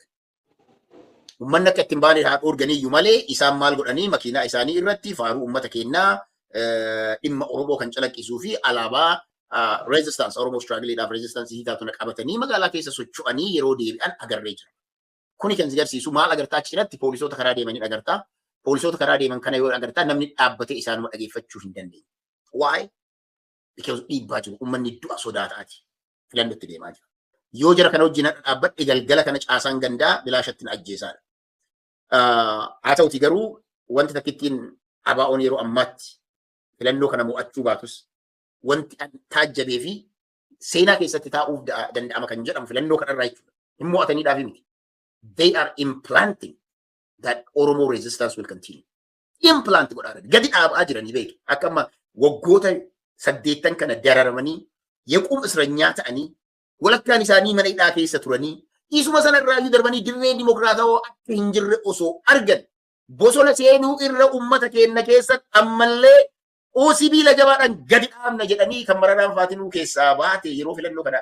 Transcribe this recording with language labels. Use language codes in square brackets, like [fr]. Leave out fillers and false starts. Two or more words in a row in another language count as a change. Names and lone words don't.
[om] Uummanni akka ittiin baane haa dhorganiyyuu malee isaan maal godhanii makiinaa isaanii irratti faaruu uummata keenyaa dhimma Oromoo kan calaqqisuu fi alaabaa resistance Oromoo struggleedhaaf resistance hiitaatu qabatanii magaalaa keessa socho'anii yeroo deebi'an agarree jira. Kuni kan agarsiisu maal agartaa achirratti poolisoota karaa deemanii agartaa. Poolisoota karaa deeman kana yoo agartaa namni dhaabbatee isaanuma dhageeffachuu hin dandeenye. [en] Why? [om] Because dhiibbaa jiru uummanni du'a sodaataati filannootti deemaa jira. Yoo jara kana wajjin dhaabbadhe galgala kana caasaan gandaa bilaashatti na ajjeesaadha. Haa ta'uti garuu wanti takkittiin abaa'oon yeroo ammaatti filannoo kana mo'achuu baatus wanti taajjabee fi seenaa keessatti taa'uuf danda'ama kan jedhamu filannoo kanarraa jechuudha. Hin mo'ataniidhaaf miti. [en] They are implanting that Oromo resistance will continue. [om] Implant godhaa gadi dhaabaa jiranii beeku. Akka amma waggoota 8 kana dararamanii yequum isranyaa ta'anii walakkaan isaanii mana hidhaa keessa turanii isuma sanarraa darbanii dirree dimokiraatawaa akka hin jirre osoo argan bosona seenuu irra uummata keenya keessatti ammallee sibiila jabaadhaan gadi dhaabna jedhanii kan Mararaan Faatinuu keessaa baate yeroo filannoo kanaaf